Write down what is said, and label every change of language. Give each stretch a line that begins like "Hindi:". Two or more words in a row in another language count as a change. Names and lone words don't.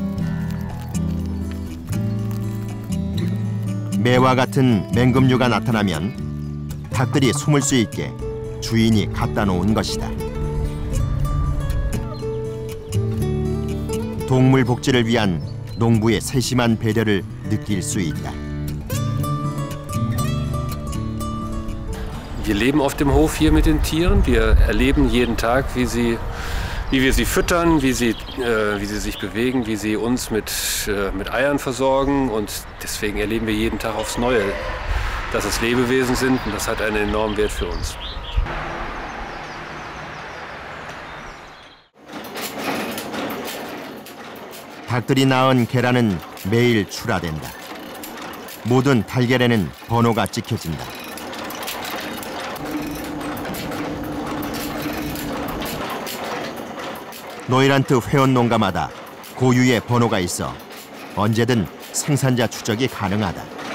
Korean: 매와 같은 맹금류가 나타나면 닭들이 숨을 수 있게 주인이 갖다 놓은 것이다. 동물 복지를 위한 농부의 세심한 배려를 느낄 수 있다.
German: Wir leben auf dem Hof hier mit den Tieren. Wir erleben jeden Tag, wie wir sie füttern, wie sie sich bewegen, wie sie uns mit Eiern versorgen. Und deswegen erleben wir jeden Tag aufs Neue, dass es Lebewesen sind, und das hat einen enormen Wert für uns.
Korean: 닭들이 낳은 계란은 매일 출하된다. 모든 달걀에는 번호가 찍혀진다. 노이란트 회원 농가마다 고유의 번호가 있어 언제든 생산자 추적이 가능하다.